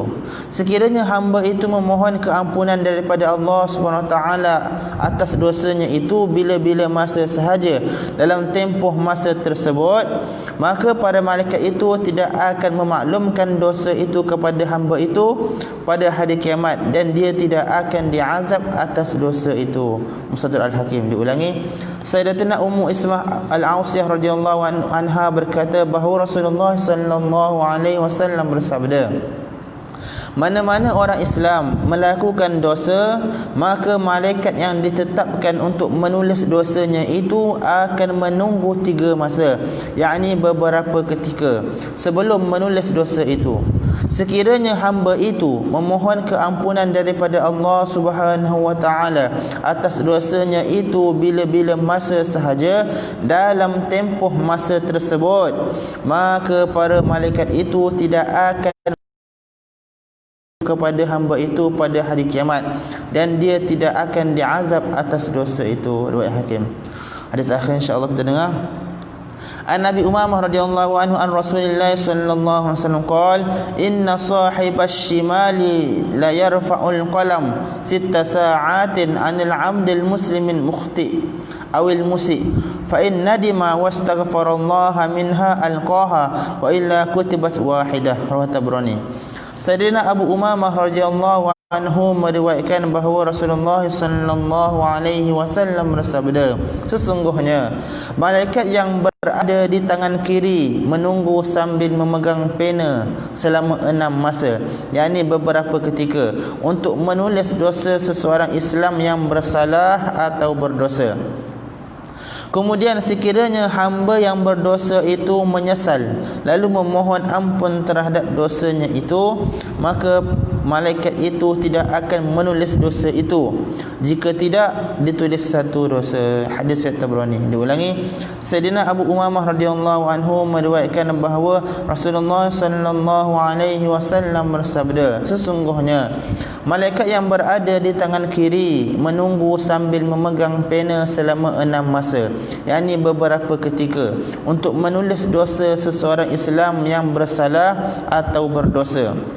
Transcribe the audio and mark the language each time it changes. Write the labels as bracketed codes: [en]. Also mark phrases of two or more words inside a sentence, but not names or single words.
[ms] Sekiranya hamba itu memohon keampunan daripada Allah SWT atas dosanya itu bila-bila masa sahaja dalam tempoh masa tersebut, maka para malaikat itu tidak akan memaklumkan dosa itu kepada hamba itu pada hari kiamat dan dia tidak akan diazab atas dosa itu. Mustadrak Al-Hakim. Diulangi, Sayyidatina Ummu Ismah Al-Ausiyah [ar] رضي الله عنها [ms] berkata bahawa Rasulullah [ar] صلى الله عليه وسلم [ms] bersabda, mana-mana orang Islam melakukan dosa, maka malaikat yang ditetapkan untuk menulis dosanya itu akan menunggu 3 masa, yakni beberapa ketika sebelum menulis dosa itu. Sekiranya hamba itu memohon keampunan daripada Allah [ar] سبحانه وتعالى [ms] atas dosanya itu bila-bila masa sahaja dalam tempoh masa tersebut, maka para malaikat itu tidak akan kepada hamba itu pada hari kiamat dan dia tidak akan diazab atas dosa itu. Riwayat Hakim. Hadis akhir [ar] إن شاء الله [ms] kita dengar. [ar] عن أبي أمامة رضي الله عنه عن رسول الله صلى الله عليه وسلم قال إن صاحب الشمال ليرفع القلم 6 ساعات عن العبد المسلم المخطئ أو المسيء فإن ندم واستغفر الله منها ألقاها وإلا كتبت واحدة. [ms] Rawahu Tabrani. Sayyidina Abu Umamah [ar] رضي الله عنه [ms] meriwayatkan bahawa Rasulullah [ar] صلى الله عليه وسلم [ms] bersabda, sesungguhnya malaikat yang berada di tangan kiri menunggu sambil memegang pena selama 6 masa, yakni beberapa ketika, untuk menulis dosa seseorang Islam yang bersalah atau berdosa. Kemudian sekiranya hamba yang berdosa itu menyesal lalu memohon ampun terhadap dosanya itu, maka malaikat itu tidak akan menulis dosa itu jika tidak ditulis satu dosa. Hadis Tabrani. Diulangi, Sayyidina Abu Umamah [ar] رضي الله عنه [ms] meriwayatkan bahawa Rasulullah [ar] صلى الله عليه وسلم [ms] bersabda, sesungguhnya malaikat yang berada di tangan kiri menunggu sambil memegang pena selama 6 masa, yakni beberapa ketika, untuk menulis dosa seseorang Islam yang bersalah atau berdosa.